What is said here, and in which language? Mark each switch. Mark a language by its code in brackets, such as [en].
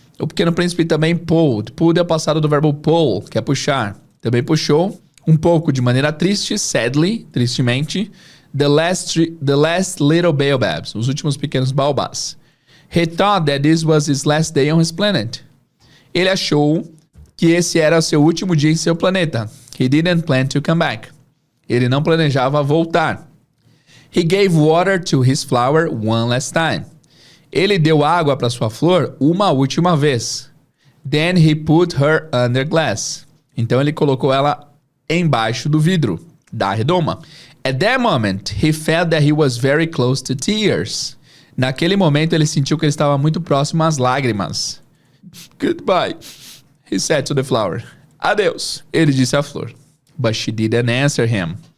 [pt] O Pequeno Príncipe também pulled. Pulled é o passado do verbo pull, que é puxar. Também puxou um pouco de maneira triste, sadly, tristemente, [en] the last little baobabs, [pt] os últimos pequenos baobás. [en] He thought that this was his last day on his planet. [pt] Ele achou que esse era o seu último dia em seu planeta. [en] He didn't plan to come back. [pt] Ele não planejava voltar. [en] He gave water to his flower one last time. [pt] Ele deu água para sua flor uma última vez. [en] Then he put her under glass. [pt] Então ele colocou ela embaixo do vidro da redoma. [en] At that moment, he felt that he was very close to tears. [pt] Naquele momento, ele sentiu que ele estava muito próximo às lágrimas. [en] Goodbye, he said to the flower. [pt] Adeus, ele disse à flor. [en] But she didn't answer him.